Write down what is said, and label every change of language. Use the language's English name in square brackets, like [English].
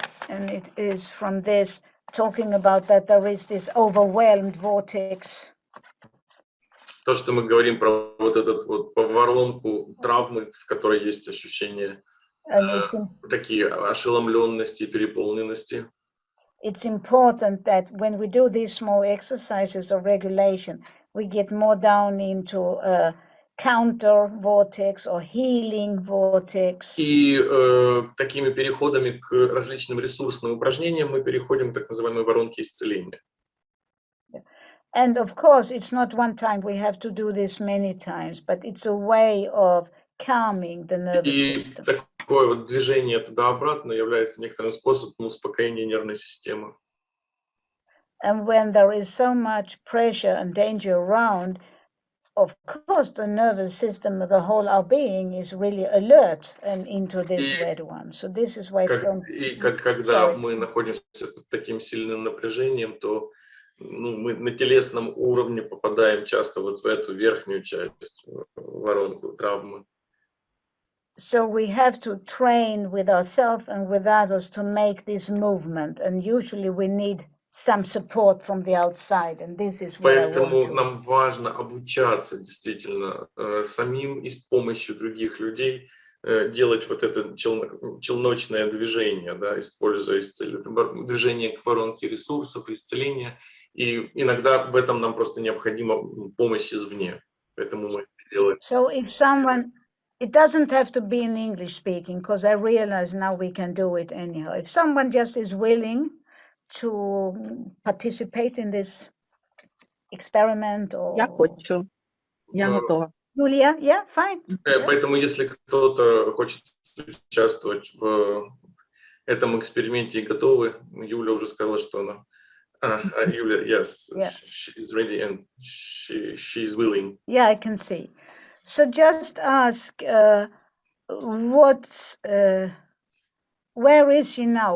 [English] And it is from this, talking about that there is this overwhelmed vortex. [Russian] То, что мы говорим про вот этот вот воронку травмы, в которой есть ощущение такие ошеломленности, переполненности. [English] It's important that when we do these small exercises of regulation, we get more down into a counter vortex or healing vortex. [Russian] И такими переходами к различным ресурсным упражнениям мы переходим к так называемой воронке исцеления. [English] And of course, it's not one time, we have to do this many times, but it's a way of calming the nervous system. [Russian] И такое вот движение туда-обратно является некоторым способом успокоения нервной системы. [English] And when there is so much pressure and danger around, of course, the nervous system of the whole our being is really alert and into this red one. So this is why it's so... [Russian] И когда мы находимся под таким сильным напряжением, то мы на телесном уровне попадаем часто вот в эту верхнюю часть, воронку травмы. [English] So we have to train with ourselves and with others to make this movement, and usually we need some support from the outside, and this is what I want to. [Russian] Поэтому нам важно обучаться действительно самим и с помощью других людей делать вот это челночное движение, да, используя движение к воронке ресурсов, исцеления. И иногда в этом нам просто необходима помощь извне. Поэтому мы это делаем. [English] So if someone, it doesn't have to be in English speaking, because I realize now we can do it anyhow. If someone just is willing to participate in this experiment or... [Russian] Я хочу. Я готова. [English] Julia, yeah, fine. [Russian] Поэтому если кто-то хочет участвовать в этом эксперименте и готовы, Юля уже сказала, что она... [English] Юля, yes, yeah. She's ready and she's willing. Yeah, I can see. So just ask, where is she now?